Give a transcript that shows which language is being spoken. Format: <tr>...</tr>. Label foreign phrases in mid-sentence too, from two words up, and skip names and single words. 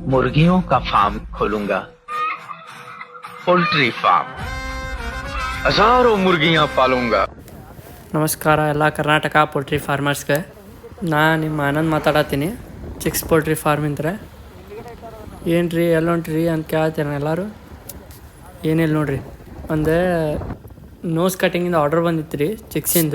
<hi>मुर्गियों का फार्म खोलूंगा,</hi> <en>poultry farm,</en> <hi>हजारों मुर्गियां पालूंगा.</hi> <kn>ನಮಸ್ಕಾರ ಎಲ್ಲ ಕರ್ನಾಟಕ ಪೋಲ್ಟ್ರಿ ಫಾರ್ಮರ್ಸ್ಗೆ. ನಾನು ನಿಮ್ಮ ಆನಂದ್ ಮಾತಾಡತ್ತೀನಿ, ಚಿಕ್ಸ್ ಪೋಲ್ಟ್ರಿ ಫಾರ್ಮಿಂದ. ಏನು ರೀ ಎಲ್ಲಿ ಹೊಂಟ್ರಿ ಅಂತ ಕೇಳ್ತೀರ ಎಲ್ಲರೂ. ಏನಿಲ್ಲ ನೋಡ್ರಿ, ಒಂದು ನೋಸ್ ಕಟಿಂಗಿಂದ ಆರ್ಡ್ರ್ ಬಂದಿತ್ತು ರೀ ಚಿಕ್ಸಿಂದ.</kn>